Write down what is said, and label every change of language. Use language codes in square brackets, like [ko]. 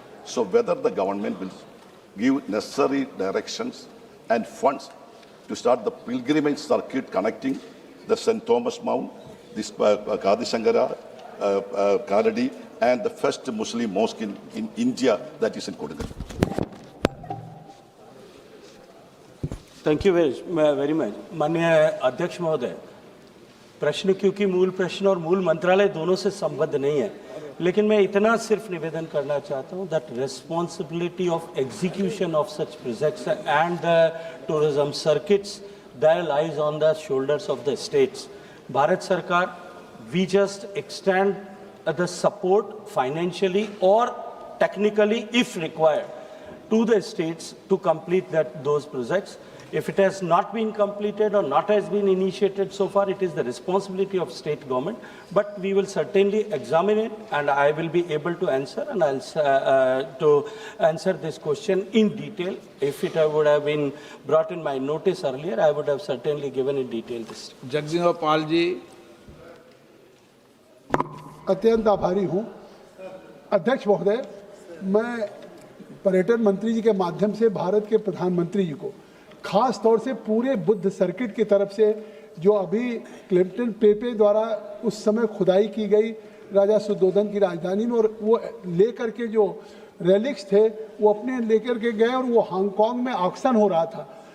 [en] So whether the government will give necessary directions and funds to start the pilgrimage circuit connecting the St. Thomas Mount, this Adi Shankara, Karadi, and the first Muslim mosque in India, that is in Kodingalur. Thank you very much. [hi] माननीय अध्यक्ष महोदय, प्रश्न क्योंकि मूल प्रश्न और मूल मंत्रालय दोनों से संबद्ध नहीं है, लेकिन मैं इतना सिर्फ निवेदन करना चाहता हूं [en] That responsibility of execution of such projects and the tourism circuits that lies on the shoulders of the states. Bharat sarkar, we just extend the support financially और technically if required to the states to complete those projects. If it has not been completed or not has been initiated so far, it is the responsibility of state government. But we will certainly examine it, and I will be able to answer, and to answer this question in detail. If it would have been brought in my notice earlier, I would have certainly given in detail this. [hi] Jagdish Pal ji. अत्यंत आभारी हूँ अध्यक्ष महोदय। मैं पर्यटन मंत्री जी के माध्यम से भारत के प्रधानमंत्री जी को खास तौर से पूरे बुद्ध सर्किट की तरफ से जो अभी क्लिंटन पेपे द्वारा उस समय खुदाई की गई राजा सुद्धोधन की राजधानी में, और वो लेकर के जो रेलिक्स थे वो अपने लेकर के गए और वो हांगकांग में ऑक्शन हो रहा था।